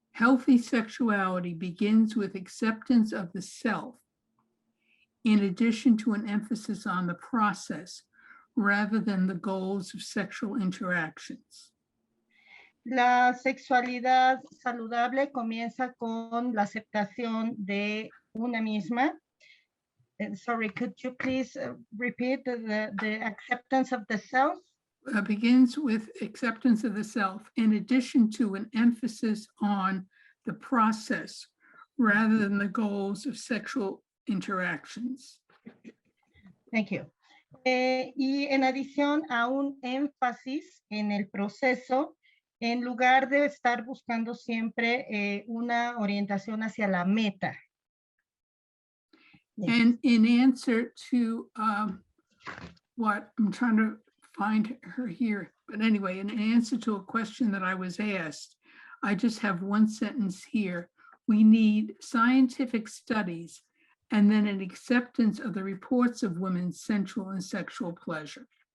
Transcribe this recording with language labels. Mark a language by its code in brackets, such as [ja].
[en] Healthy sexuality begins with acceptance of the self, in addition to an emphasis on the process rather than the goals of sexual interactions. [es] La sexualidad saludable comienza con la aceptación de una misma. [en] Sorry, could you please repeat the acceptance of the self? Begins with acceptance of the self, in addition to an emphasis on the process rather than the goals of sexual interactions. Thank you. [es] Y en adición a un énfasis en el proceso, en lugar de estar buscando siempre una orientación hacia la meta. [en] Yes. And in answer to what I'm trying to find her here, but anyway, in answer to a question that I was asked, I just have one sentence here. We need scientific studies and then an acceptance of the reports of women's sensual and sexual pleasure.